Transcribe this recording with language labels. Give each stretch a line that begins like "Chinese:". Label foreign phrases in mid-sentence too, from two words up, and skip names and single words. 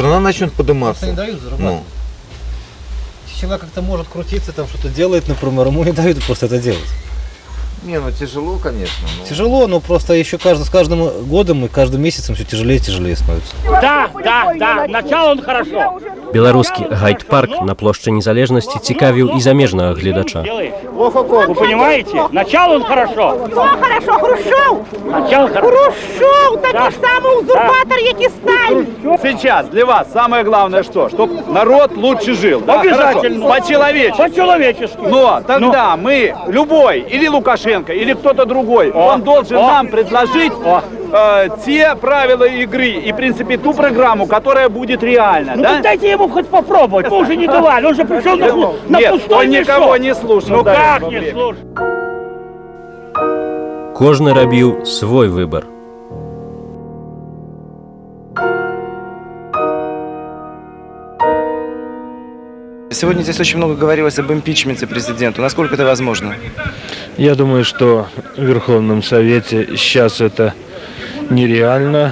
Russian: Страна начнет подниматься. Не дают зарабатывать. всегда как-то может крутиться, там что-то делает, например, ему не дают просто это делать. Не, ну тяжело, конечно. Но... Тяжело, но просто еще с каждым годом и каждым месяцем все тяжелее и тяжелее становится. Да, начало он хорошо.
Belarusian: Беларускі гайд-парк на плошчы незалежнасці цікавіў і замежнага гледача.
Russian: Вы понимаете? Начало он хорошо. Хорошо, Хрущев! Начало хорошо. Хрущев, такой самый узурпатор, як и Сталин. Сейчас для вас самое главное что? Чтобы народ лучше жил. Да? Обязательно. По-человечески. По-человечески. Но тогда мы, любой, или Лукашенко, или кто-то другой, он должен нам предложить те правила игры и, в принципе, ту программу, которая будет реальна. Ну, да? дайте ему хоть попробовать. Мы уже не давали. Он же пришел на Нет, пустой он никого не слушал. Ну как не слушал?
Belarusian: Кожны рабіў свой выбар.
Russian: Сегодня здесь очень много говорилось об импичменте президенту. Насколько это возможно? Я думаю, что в Верховном Совете сейчас это нереально.